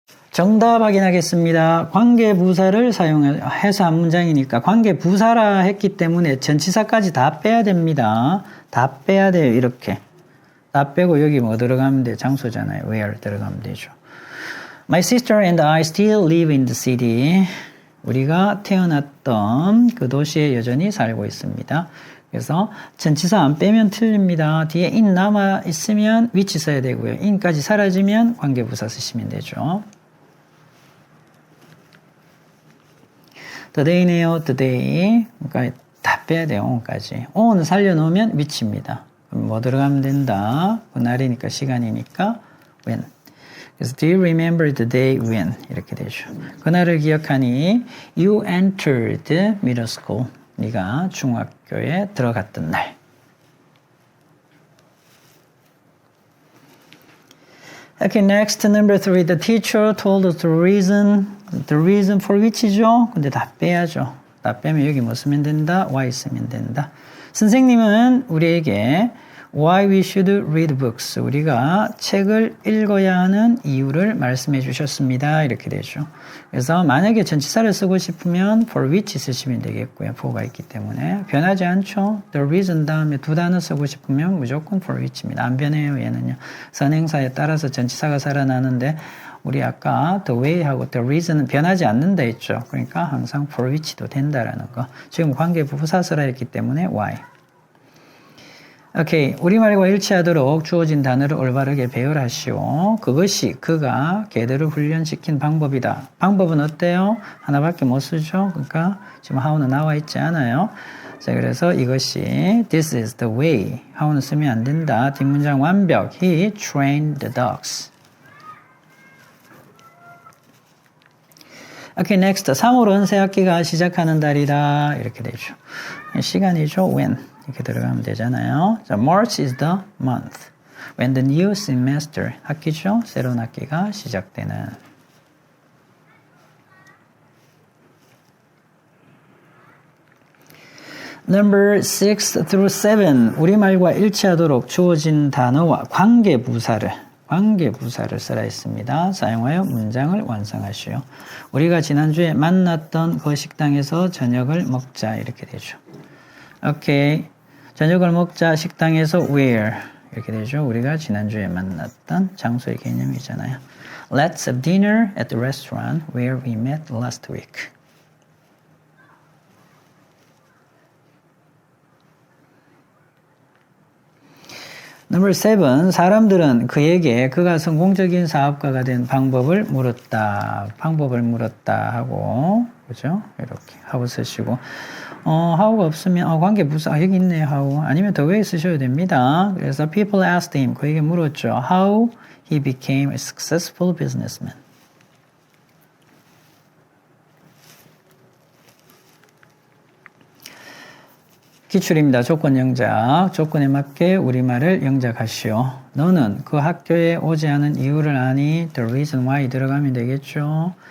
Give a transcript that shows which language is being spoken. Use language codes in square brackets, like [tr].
[ko] 정답 확인하겠습니다. 관계부사를 사용해서 한 문장이니까 관계부사라 했기 때문에 전치사까지 다 빼야 됩니다. 다 빼야 돼요. 이렇게. 다 빼고 여기 뭐 들어가면 돼? 장소잖아요. where 들어가면 되죠. [en] My sister and I still live in the city. [ko] 우리가 태어났던 그 도시에 여전히 살고 있습니다. 그래서 전치사 안 빼면 틀립니다. 뒤에 in 남아 있으면 which 써야 되고요. in까지 사라지면 관계부사 쓰시면 되죠. today네요. today. 그러니까 다 빼야 돼요. on까지. on은 살려놓으면 which입니다. 그럼 뭐 들어가면 된다. 그날이니까 시간이니까 [en] when. 그래서 do you remember the day when? [ko] 이렇게 되죠. 그날을 기억하니 [en] you entered middle school. [ko] 네가 중학교에 들어갔던 날. [en] Okay, next, number 3. The teacher told us the reason for which이죠? [ko] 근데 다 빼야죠. 다 빼면 여기 뭐 쓰면 된다? why 쓰면 된다. 선생님은 우리에게 [en] why we should read books. [ko] 우리가 책을 읽어야 하는 이유를 말씀해 주셨습니다. 이렇게 되죠. 그래서 만약에 전치사를 쓰고 싶으면 for which 쓰시면 되겠고요. for가 있기 때문에. 변하지 않죠. The reason 다음에 두 단어 쓰고 싶으면 무조건 for which입니다. 안 변해요. 얘는요. 선행사에 따라서 전치사가 살아나는데 우리 아까 the way하고 the reason은 변하지 않는다 했죠. 그러니까 항상 for which도 된다라는 거. 지금 관계 부사서라 했기 때문에 why. 오케이. 우리말과 일치하도록 주어진 단어를 올바르게 배열하시오. 그것이 그가 걔들을 훈련시킨 방법이다. 방법은 어때요? 하나밖에 못 쓰죠. 그러니까 지금 how는 나와 있지 않아요. 자, 그래서 이것이 [en] this is the way. [ko] how는 쓰면 안 된다. 뒷문장 완벽. [en] He trained the dogs. [ko] 오케이, next. 3월은 새 학기가 시작하는 달이다. 이렇게 되죠. 시간이죠. when. 이렇게 들어가면 되잖아요. [en] 자, March is the month. When the new semester. 학기죠. [ko] 새로운 학기가 시작되는. [en] Number 6 through 7. [ko] 우리말과 일치하도록 주어진 단어와 관계부사를 쓰라 했습니다. 사용하여 문장을 완성하시오. 우리가 지난주에 만났던 그 식당에서 저녁을 먹자. 이렇게 되죠. 오케이. 저녁을 먹자 식당에서 where 이렇게 되죠. 우리가 지난주에 만났던 장소의 개념이잖아요. [en] Let's have dinner at the restaurant where we met last week. Number 7. [ko] 사람들은 그에게 그가 성공적인 사업가가 된 방법을 물었다 하고, 그죠? 이렇게 하고 쓰시고, how가 없으면, 관계 부사, 여기 있네, how. 아니면 the way 쓰셔도 됩니다. 그래서 [en] people asked him, [ko] 그에게 물었죠. [en] How he became a successful businessman. [ko] 기출입니다. 조건 영작. 조건에 맞게 우리말을 영작하시오. 너는 그 학교에 오지 않은 이유를 아니? [en] The reason why [ko] 들어가면 되겠죠.